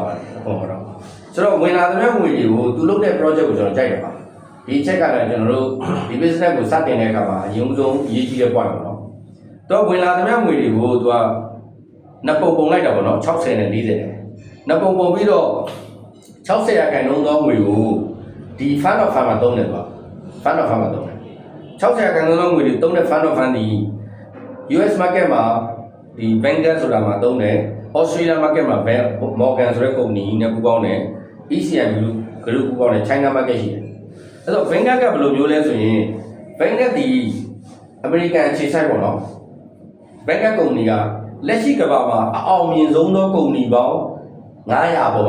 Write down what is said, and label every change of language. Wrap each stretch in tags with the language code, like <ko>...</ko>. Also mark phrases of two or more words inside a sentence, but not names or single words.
<my>ရတယ်အခွန်တော့ဆိုတော့ဝင်လာတဲ့ငွေတွေကိုသူလုပ်တဲ့ project ကိုကျွန်တော်ကြိုက်တယ်ပါဒီချက်ကလည်းကျွန်တော်တို့ဒီ business ကိုစတင်တဲ့အခါမှာအရင်ဆုံးအရေးကြီးတဲ့ point ပေါ့နော်တော့ဝင်လာတဲ့ငွေတွေကိုသူကနှစ်ပုံလိုက်တာပေါ့နော်60နဲ့40နဲ့နှစ်ပုံပြီးတော့60ရာခိုင်နှုန်းသောငွေကိုဒီ</my> <en>fund of fund</en> <my>မှာသုံးတယ်သူက</my> <en>fund of fund</en> <my>မှာသုံးတယ်60ရာခိုင်နှုန်းသောငွေတွေသုံးတဲ့</my> <en>fund of fund</en> <my>ဒီ US market မှာဒီ Vanguard ဆိုတာမှာသုံးတယ် Australia market မှာ Morgan ဆိုတဲ့ကုမ္ပဏီနဲ့ပူးပေါင်းတယ် ECM group ပူးပေါင်းတယ် China market ရှိတယ်အဲ့တော့ Vanguard ကဘယ်လိုမျိုးလဲ ဆိုရင် Vanguard ဒီ American အခြေစိုက်ပေါ့နော် Vanguard ကုမ္ပဏီကလက်ရှိကမ္ဘာမှာအအောင်မြင်ဆုံးသောကုမ္ပဏီပေါင်း900ပေါ်မှာ</my>